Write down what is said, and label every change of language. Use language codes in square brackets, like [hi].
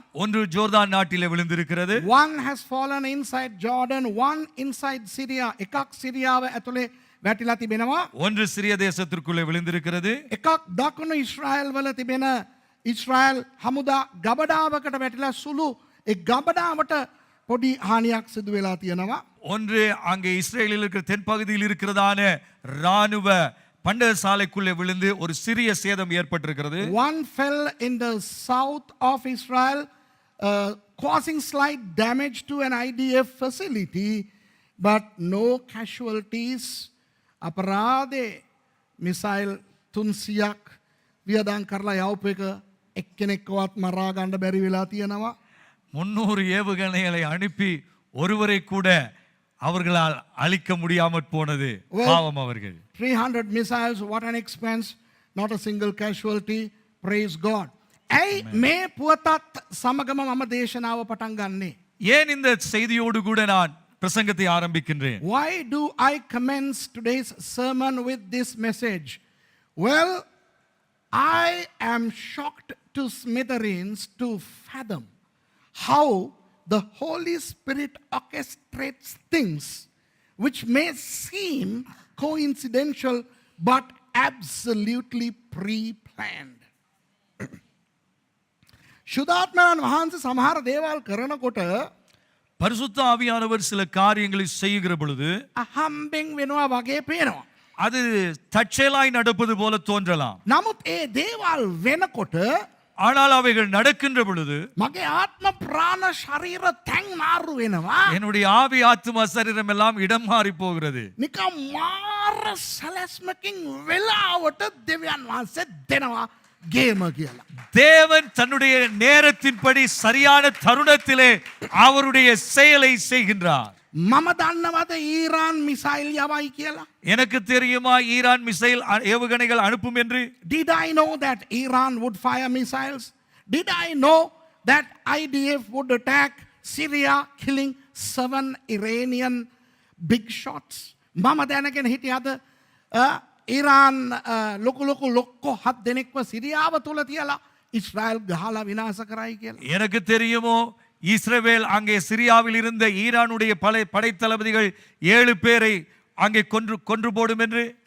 [ta] ஒன்று ஜோர்தான் நாட்டிலே விழுந்திருக்கிறது. [en] One has fallen inside Jordan, one inside Syria. [si] එකක් සිරියාව ඇතුලේ වැටිලා තිබෙනවා. [ta] ஒன்று சிரிய தேசத்திற்குள்ளே விழுந்திருக்கிறது. [si] එකක් දකුණු ඊශ්‍රායල් වල තිබෙන ඊශ්‍රායල් හමුදා ගබඩාවකට වැටිලා සුළු ඒ ගබඩාවට පොඩි හානියක් සිදු වෙලා තියෙනවා. [ta] ஒன்று அங்கே இஸ்ரேலில் இருக்கிற தென்பகுதியில் இருக்கிறதான ராணுவ பண்டகசாலைக்குள்ளே விழுந்து ஒரு சிறிய சேதம் ஏற்பட்டிருக்கிறது. [en] One fell in the south of Israel, causing slight damage to an IDF facility, but no casualties. [si] අපරාධේ missile 300ක් වියදම් කරලා යවපු එක එක්කෙනෙක්වත් මරා ගන්න බැරි වෙලා තියෙනවා. [ta] 300 ஏவுகணைகளை அனுப்பி ஒருவரை கூட அவர்களால் அழிக்க முடியாமற் போனது. பாவம் அவர்கள். [en] 300 missiles, what an expense, not a single casualty. Praise God. [si] ඇයි මේ පුවතත් සමගම මම දේශනාව පටන් ගන්නේ? [ta] ஏன் இந்த செய்தியோடு கூட நான் பிரசங்கத்தை ஆரம்பிக்கின்றேன்? [en] Why do I commence today's sermon with this message? Well, I am shocked to smithereens to fathom how the Holy Spirit orchestrates things which may seem coincidental but absolutely pre-planned. [si] ශුද්ධාත්මයන් වහන්සේ සමහර දේවල් කරනකොට [ta] பரிசுத்த ஆவியானவர் சில காரியங்களை செய்கிற பொழுது [si] අහම්බෙන් වෙනවා වගේ පේනවා. [ta] அது தற்செயலாய் நடப்பது போல தோன்றலாம். [si] නමුත් ඒ දේවල් වෙනකොට [ta] ஆனால் அவைகள் நடக்கின்ற பொழுது [si] මගේ ආත්ම ප්‍රාණ ශරීර තැන් මාරු වෙනවා. [ta] என்னுடைய ஆவி ஆத்துமா சரீரம் எல்லாம் இடம் மாறி போகிறது. [si] නිකම් මාර සැලැස්මකින් වෙලාවට දෙවියන් වහන්සේ දෙනවා ගේම කියලා. [ta] தேவன் தன்னுடைய நேரத்தின்படி சரியான தருணத்திலே அவருடைய செயலை செய்கின்றார். [si] මම දන්නවද ඊරාන් මිසයිල් යවයි කියලා? [ta] எனக்கு தெரியுமா ஈரான் மிசைல் ஏவுகணைகள் அனுப்பும் என்று? [en] Did I know that Iran would fire missiles? Did I know that IDF would attack Syria, killing 7 Iranian big shots? [si] මම දැනගෙන හිටියද ඊරාන් ලොකු 7 දෙනෙක්ව සිරියාව තුල තියලා ඉස්රායල් ගහලා විනාශ කරයි කියලා? [ta] எனக்கு தெரியுமோ இஸ்ரவேல் அங்கே சிரியாவில் இருந்த ஈரானுடைய படைத்தளபதிகள் 7 பேரை அங்கே கொன்று போடும் என்று?